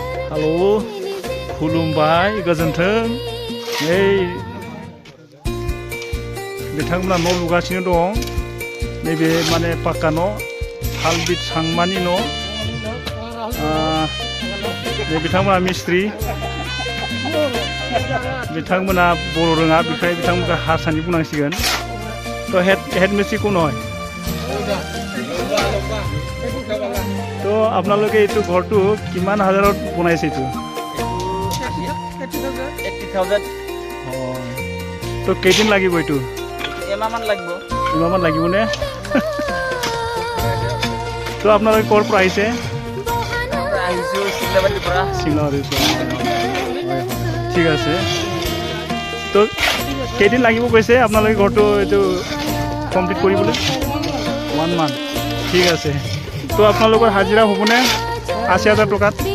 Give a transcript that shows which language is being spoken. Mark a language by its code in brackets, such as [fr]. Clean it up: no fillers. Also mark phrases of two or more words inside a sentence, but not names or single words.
[brx] हेलौ खुलुमबाय गोजोन्थों नै बिथांमोना न' लुगासिनो दं नैबे माने पाक्का न' हालबिट सांमानि न' बिथांमोना मिस्ट्रि बिथांमोना बर' रोङा बेखायनो बिथांमोनखौ हारसानि बुंनांसिगोन तो हेड मिस्ट्रि [as] কোন হয় তো আপোনালোকে এইটো ঘৰটো কিমান হাজাৰত বনাইছে এইটো 80,000 তো কেইদিন লাগিব এইটো এমাহমান লাগিব নে তো আপোনালোকে ক'ৰ পৰা আহিছে চিংলাবাৰীৰ পৰা ঠিক আছে তো কেইদিন লাগিব কৈছে আপোনালোকে ঘৰটো এইটো কমপ্লিট কৰিবলৈ 1 মান্থ ঠিক আছে তো আপোনালোকৰ হাজিৰা হ'বনে 80,000 টকাত